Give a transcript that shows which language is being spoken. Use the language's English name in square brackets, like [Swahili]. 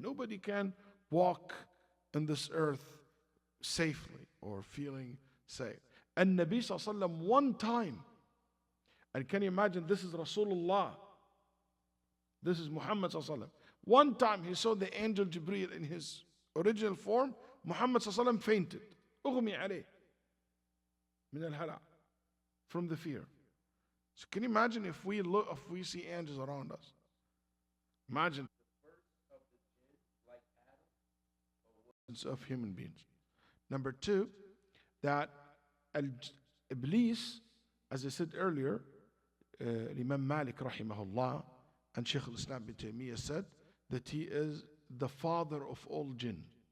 [English] Nobody can walk in this earth safely or feeling safe. And Nabi sallallahu alaihi wasallam one time, and can you imagine, this is Rasulullah, this is Muhammad sallallahu alaihi wasallam. One time he saw the angel Jibreel in his original form. Muhammad sallallahu alaihi wasallam fainted. [Arabic] أغمي عليه من الهلع, [English] from the fear. So can you imagine if we see angels around us? Imagine of human beings. Number two, that Iblis, as I said earlier, Imam Malik rahimahullah and Shaykh al-Islam bin Taymiyyah said that he is the father of all jinn.